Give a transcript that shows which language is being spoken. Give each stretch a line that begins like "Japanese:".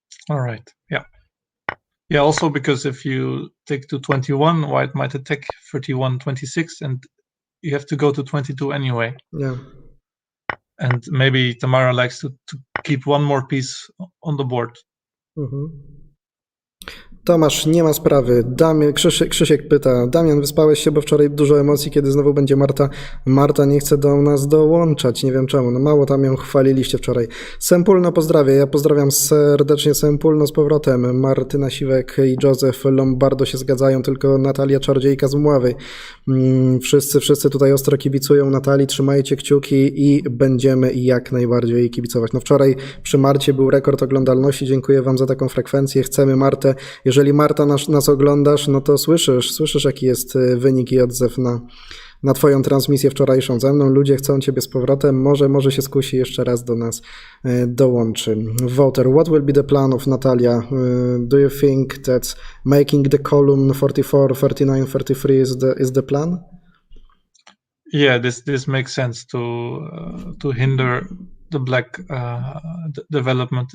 English: All right. Yeah. Yeah. Also, because if you take to 21, white might attack 31, 26, and you have to go to 22 anyway. Yeah. And maybe Tamara likes to keep one more piece on the board.
Polish: Tomasz, nie ma sprawy. Krzysiek pyta, Damian, wyspałeś się, bo wczoraj dużo emocji, kiedy znowu będzie Marta. Marta nie chce do nas dołączać, nie wiem czemu. No mało tam ją chwaliliście wczoraj. Sempulno pozdrawia, ja pozdrawiam serdecznie Sempulno z powrotem. Martyna Siwek i Józef Lombardo się zgadzają, tylko Natalia Czardziejka z Mławy. Wszyscy tutaj ostro kibicują Natalii, trzymajcie kciuki i będziemy jak najbardziej jej kibicować. No wczoraj przy Marcie był rekord oglądalności, dziękuję wam za taką frekwencję, chcemy Martę. Jeżeli Marta nas oglądasz, no to słyszysz jaki jest wynik i odzew na twoją transmisję wczorajszą ze mną. Ludzie chcą ciebie z powrotem, może się skusi jeszcze raz do nas dołączy.
English: Voter, what will be the plan of Natalia? Do you think that making the column 44, 39, 33 is the plan? Yeah, this makes sense to hinder the black development.